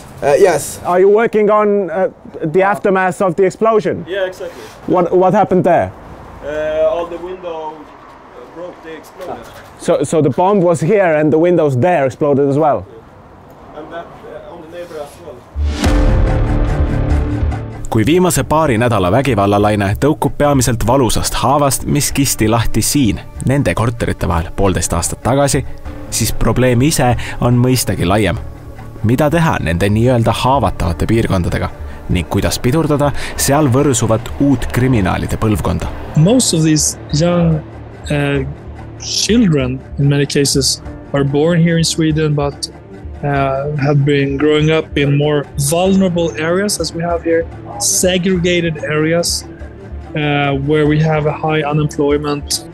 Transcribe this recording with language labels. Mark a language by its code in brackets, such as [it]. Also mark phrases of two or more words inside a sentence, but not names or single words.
[en] Yes. Are you working on the aftermath of the explosion? Yeah, exactly. What happened there? All the windows broke, they exploded. So the bomb was here and the windows there exploded as well? And that on the neighbor as well. [et] Kui viimase paari nädala vägivallalaine tõukub peamiselt valusast haavast, mis kisti lahti siin, nende korterite vahel 1,5 aastat tagasi, siis probleem ise on mõistagi laiem. Mida teha nende nii-öelda haavatavate piirkondadega ning kuidas pidurdada seal võrsuvat uut kriminaalide põlvkonda? [en] Most of these young children, in many cases, are born here in Sweden, but have been growing up in more vulnerable areas, as we have here, segregated areas where we have a high unemployment.